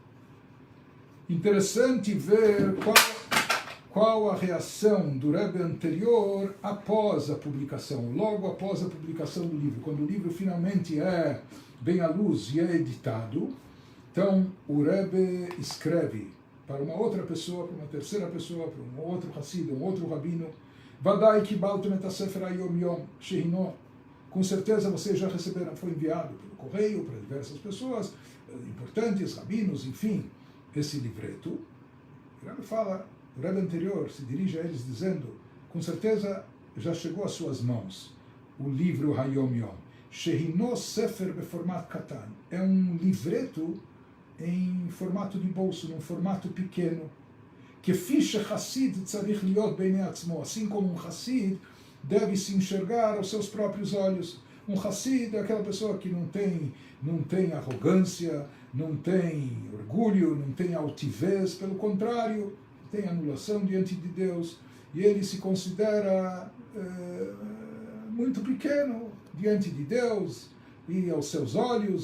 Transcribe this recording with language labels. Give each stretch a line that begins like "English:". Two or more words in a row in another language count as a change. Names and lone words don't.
Portuguese: Interessante ver qual a reação do Rebbe anterior após a publicação, logo após a publicação do livro, quando o livro finalmente vem à luz e é editado. Então o Rebbe escreve para uma outra pessoa, para uma terceira pessoa, para um outro Hassid, um outro rabino,
Hebrew: ודאי קיבלתם את הספר היום יום שהנו.
Portuguese: Com certeza vocês já receberam, foi enviado pelo correio para diversas pessoas importantes, rabinos, enfim, esse livreto. O Rebbe fala, o Rebbe anterior se dirige a eles dizendo, com certeza já chegou às suas mãos o livro Hayom Yom.
Hebrew: שהנו ספר בפורמט קטן.
Portuguese: É um livreto em formato de bolso, num formato pequeno.
Hebrew: כפי שחסיד צריך להיות בעיני עצמו.
Portuguese: Assim como um Hassid deve se enxergar aos seus próprios olhos. Um Hassid é aquela pessoa que não tem arrogância, não tem orgulho, não tem altivez, pelo contrário, tem anulação diante de Deus, e ele se considera muito pequeno diante de Deus e aos seus olhos.